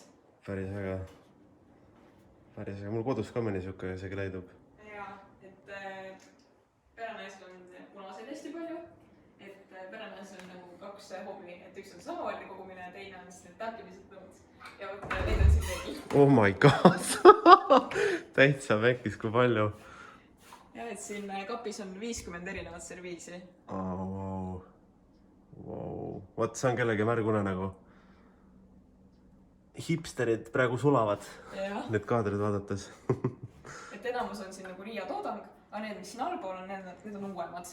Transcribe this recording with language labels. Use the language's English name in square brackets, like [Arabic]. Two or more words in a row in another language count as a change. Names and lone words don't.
[Estonian] Päris äge. Mul kodus ka mõni siuke isegi leidub. Jaa, et perenaisel on punaseid hästi palju. Et perenaisel on nagu 2 hobi, et üks on samavardi kogumine ja teine on siis täppimised tõmmud. Ja võtta neid on siin veel. [English] Oh my god! [Estonian] Täitsa vekkis, kui palju. Ja, et siin kapis on 50 erinevat serviisi. Vau. Võt, see on kellegi märgune nagu. Hipsterid praegu sulavad. Need kaadrid vaadates. Et enamus on siin nagu Riia toodang, aga need, mis siin allpool on, need on uuemad.